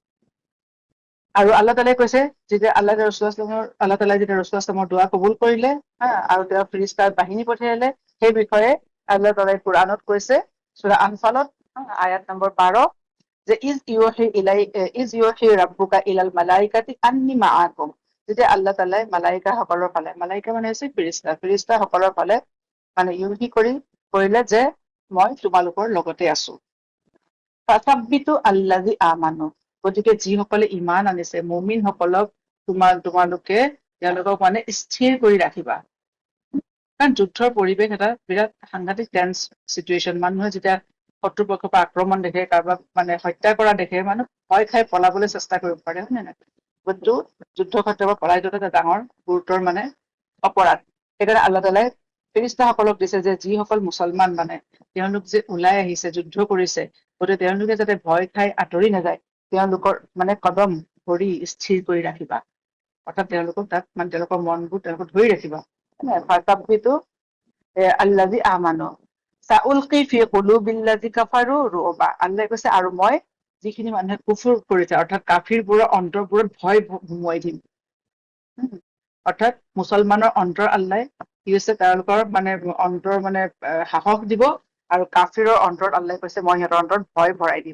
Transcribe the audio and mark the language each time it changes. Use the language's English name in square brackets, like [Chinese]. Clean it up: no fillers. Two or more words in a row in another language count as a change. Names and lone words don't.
[Assamese] আৰু আল্লাহ তাআলাই কৈছে, যেতিয়া আল্লাহ তাআলাই যেতিয়া ৰসুলামৰ দোৱা কবুল কৰিলে, আৰু তেওঁ ফিৰিস্তাৰ বাহিনী পঠিয়ালে, সেই বিষয়ে আল্লাহ তাআলাই কুৰআনত কৈছে, সূৰা আনফালত আয়াত নম্বৰ 12, যে [Arabic] إذ يوحي ربك إلى الملائكة أني معكم, [Assamese] যেতিয়া আল্লাহ তাআলাই মালাইকা সকলৰ ফালে, মালাইকা মানে হৈছে ফিৰিস্তা সকলৰ ফালে মানে ইউহি কৰিলে যে মই তোমালোকৰ লগতে আছো। [Arabic] فثبتوا الذين آمنوا, [Assamese] গতিকে যিসকলে ঈমান আনিছে, মুমিন সকলক তোমালোকে তেওঁলোকক মানে স্থিৰ কৰি ৰাখিবা। কাৰণ যুদ্ধৰ পৰিৱেশ এটা বিৰাট সাংঘাতিক [English] tense situation. [Assamese] মানুহে যেতিয়া শত্ৰুপক্ষৰ পৰা আক্ৰমণ দেখে, কাৰোবাক মানে হত্যা কৰা দেখে, মানুহ ভয় খাই পলাবলৈ চেষ্টা কৰিব পাৰে, হয় নে নাই? কিন্তু যুদ্ধক্ষেত্ৰৰ পৰা পলাই যোৱাটো এটা ডাঙৰ গুৰুতৰ মানে অপৰাধ। সেইকাৰণে আল্লাহ তাআলাই ফেৰেস্তাসকলক দিছে যে যিসকল মুছলমান মানে তেওঁলোক যে ওলাই আহিছে, যুদ্ধ কৰিছে, গতিকে তেওঁলোকে যাতে ভয় খাই আঁতৰি নাযায়, তেওঁলোকৰ মানে কদম ভৰি স্থিৰ কৰি ৰাখিবা। অৰ্থাৎ তেওঁলোকক তাত মানে তেওঁলোকৰ মনবোৰ তেওঁলোকক ধৰি ৰাখিবা। [Arabic] فثبتوا الذين آمنوا سألقي في قلوب الذين كفروا الرعب, [Assamese] আল্লাহে কৈছে আৰু মই যিখিনি মানুহে কুফৰ কৰিছে, অৰ্থাৎ কাফিৰবোৰৰ অন্তৰবোৰত ভয় সোমোৱাই দিম। অৰ্থাৎ মুছলমানৰ অন্তৰ আল্লাহে কি হৈছে, তেওঁলোকৰ মানে অন্তৰ মানে সাহস দিব, আৰু কাফিৰৰ অন্তৰত আল্লাহে কৈছে মই সিহঁতৰ অন্তৰত ভয় ভৰাই দিম।